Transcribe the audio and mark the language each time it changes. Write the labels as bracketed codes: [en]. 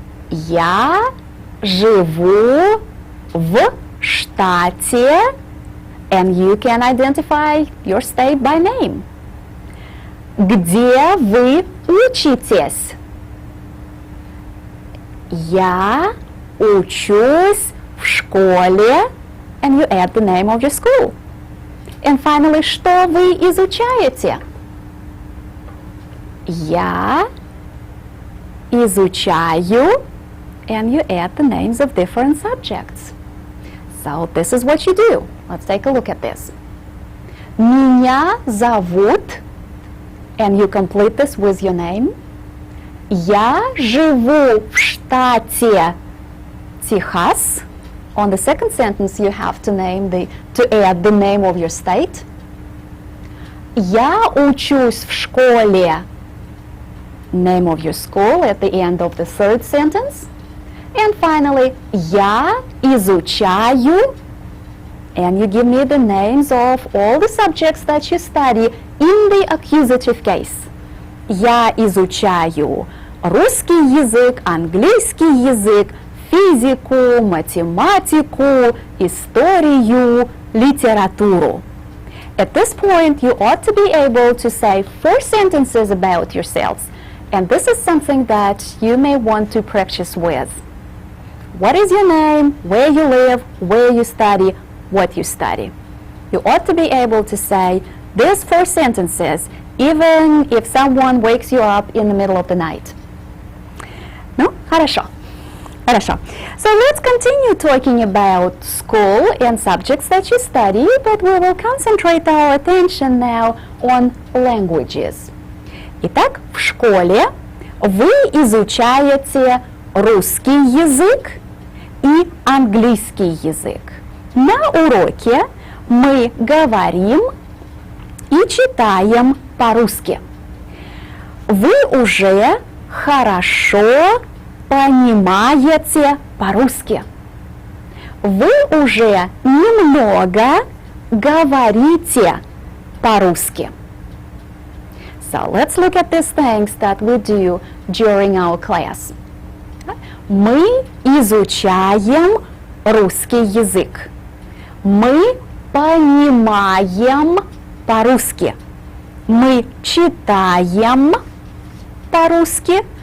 [ru] Я живу в штате, [en] and you can identify your state by name. [ru] Где вы учитесь? Я учусь в школе, [en] and you add the name of your school. And finally, [ru] что вы изучаете? Я изучаю, [en] and you add the names of different subjects. So this is what you do. Let's take a look at this. [ru] Меня зовут, [en] and you complete this with your name. [ru] Я живу в штате Техас. [en] On the second sentence, you have to add the name of your state. [ru] Я учусь в школе. [en] Name of your school at the end of the third sentence. And finally, [ru] я изучаю, [en] and you give me the names of all the subjects that you study in the accusative case. [ru] Я изучаю русский язык, английский язык, физику, математику, историю, литературу. [en] At this point, you ought to be able to say 4 sentences about yourselves. And this is something that you may want to practice with. What is your name, where you live, where you study, what you study. You ought to be able to say these 4 sentences even if someone wakes you up in the middle of the night. No? [ru] Хорошо. Хорошо. [en] So let's continue talking about school and subjects that you study, but we will concentrate our attention now on languages. [ru] Итак, в школе вы изучаете русский язык и английский язык. На уроке мы говорим и читаем по-русски. Вы уже хорошо понимаете по-русски. Вы уже немного говорите по-русски. [en] So let's look at these things that we do during our class. [ru] Мы изучаем русский язык. Мы понимаем по-русски. Мы читаем по-русски.